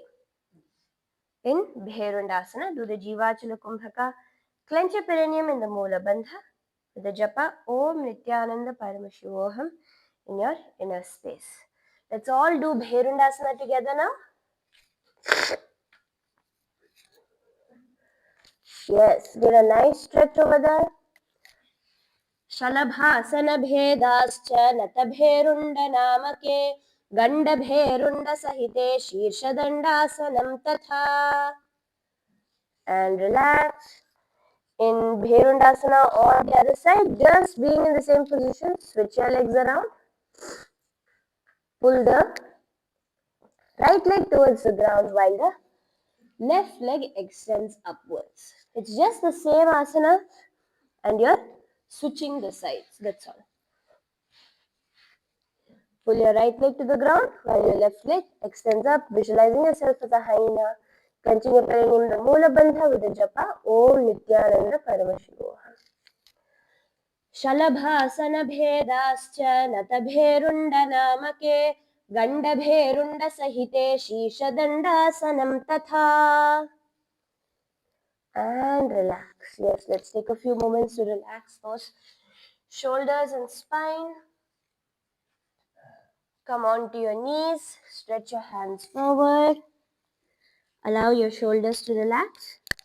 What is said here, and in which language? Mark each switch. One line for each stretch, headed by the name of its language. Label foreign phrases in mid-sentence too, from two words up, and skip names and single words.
English: In Bherundasana, do the Jivachala Kumbhaka, clench your perineum in the Moola Bandha with the japa
Sanskrit: ॐ नित्यानन्द परमशिवोऽहम्
English: in your inner space. Let's all do Bherundasana together now. Yes, get a nice stretch over there.
Sanskrit: शलभासन भेदश्च नतभेरुण्ड नामके गण्ड भेरुण्ड सहिते शीर्षदण्डासनं तथा.
English: And relax. In Bherundasana or the other side, just being in the same position, switch your legs around. Pull the Right leg towards the ground while the left leg extends upwards. It's just the same asana and you're switching the sides. That's all. Pull your right leg to the ground while your left leg extends up, visualizing yourself as a hyena. Clenching your perineum, the Moola Bandha with the japa
Sanskrit: ॐ नित्यानन्द परमशिवोऽह. शलभासनभेदाश्च नतभेरुण्डनामके गण्डभेरुण्डसहिते शीर्षदण्डासनं तथा.
English: And relax. Yes, let's take a few moments to relax those shoulders and spine. Come on to your knees, stretch your hands forward. Allow your shoulders to relax.